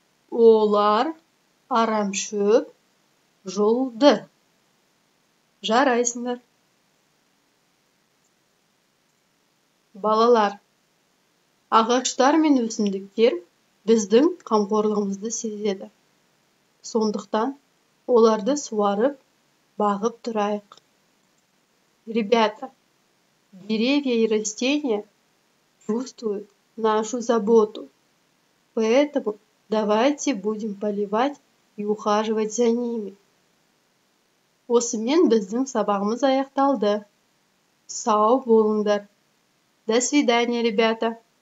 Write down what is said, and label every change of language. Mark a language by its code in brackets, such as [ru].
[kk] Олар арамшөп жұлды. Жарайсыңдар. Балалар, ағаштар мен өсімдіктер біздің қамқорлығымызды сезеді. Сондықтан оларды суарып, бағып тұрайық. [ru] Ребята, деревья и растения чувствуют нашу заботу. Поэтому давайте будем поливать и ухаживать за ними. [kk] Осымен біздің сабағымыз аяқталды. Сау болыңдар. [ru] До свидания, ребята.